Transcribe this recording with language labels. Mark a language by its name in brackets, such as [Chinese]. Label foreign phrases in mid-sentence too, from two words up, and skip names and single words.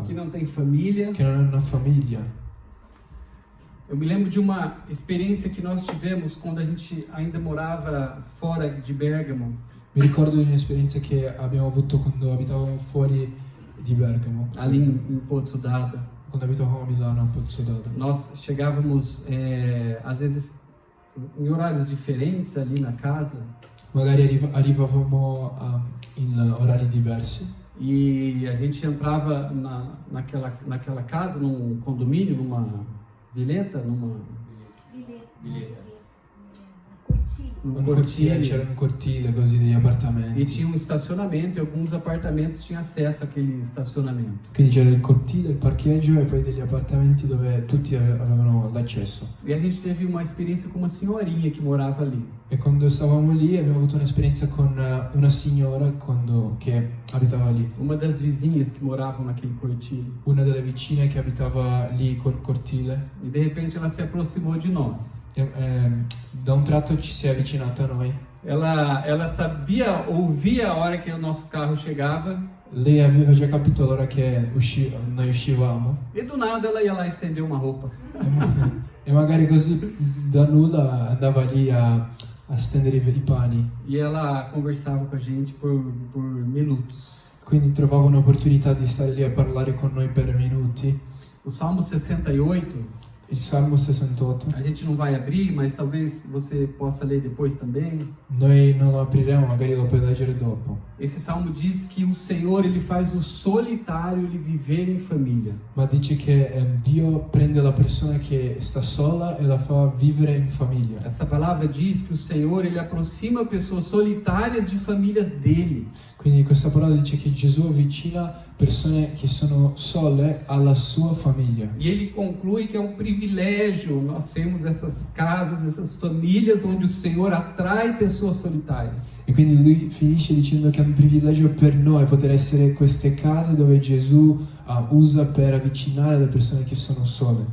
[Portuguese] Que não tem família. [Italian] Che non hanno una famiglia. [Portuguese] Eu me lembro de uma experiência que nós tivemos quando a gente ainda morava fora de Bergamo. [Italian] Mi ricordo di un'esperienza che abbiamo avuto quando abitavamo fuori di Bergamo. [Portuguese] Ali em Pozzo d'Adda. [Italian] Quando abitavamo a Milano, a Pozzo d'Adda. [Portuguese] Nós chegávamos, às vezes, em horários diferentes ali na casa. [Italian] Magari arrivavamo in orari diversi. [Portuguese] E a gente entrava naquela casa, num condomínio, numa vileta, [Italian] Un cortile, c'era un cortile così degli appartamenti. [Portuguese] E tinha um estacionamento e alguns apartamentos tinham acesso àquele estacionamento. [Italian] Quindi c'era il cortile, il parcheggio e poi degli appartamenti dove tutti avevano l'accesso. [Portuguese] E a gente teve uma experiência com uma senhorinha que morava ali. [Italian] E quando stavamo lì abbiamo avuto un'esperienza con una signora che abitava lì. [Portuguese] Uma das vizinhas que moravam naquele cortile. [Italian] Una delle vicine che abitava lì col cortile. [Portuguese] E de repente ela se aproximou de nós. [Italian] Da un tratto ci si è avvicinata a noi. [Portuguese] Ela sabia, ouvia a hora que o nosso carro chegava. [Italian] Lei aveva già capito l'ora che noi uscivamo. [Portuguese] E do nada ela ia lá estender uma roupa. [Italian] E magari così da nulla andava lì a stendere i pani. [Portuguese] E ela conversava com a gente por minutos. [Italian] Quindi trovava un'opportunità di stare lì a parlare con noi per minuti. [Portuguese] O Salmo 68. [Italian] Il Salmo 68. [Portuguese] A gente não vai abrir, mas talvez você possa ler depois também. [Italian] Noi non lo apriremo, magari lo puoi leggere dopo. [Portuguese] Esse salmo diz que o Senhor ele faz o solitário ele viver em família. [Italian] Ma dice che Dio prende la persona che sta sola e la fa vivere in famiglia. [Portuguese] Essa palavra diz que o Senhor ele aproxima pessoas solitárias de famílias dele. [Italian] Quindi questa parola dice che Gesù avvicina persone che sono sole alla sua famiglia. [Portuguese] E ele conclui que é um privilégio nós termos essas casas, essas famílias onde o Senhor atrai pessoas solitárias. [Italian] E quindi lui finisce dicendo che è un privilegio per noi poter essere queste case dove Gesù usa per avvicinare le persone che sono sole.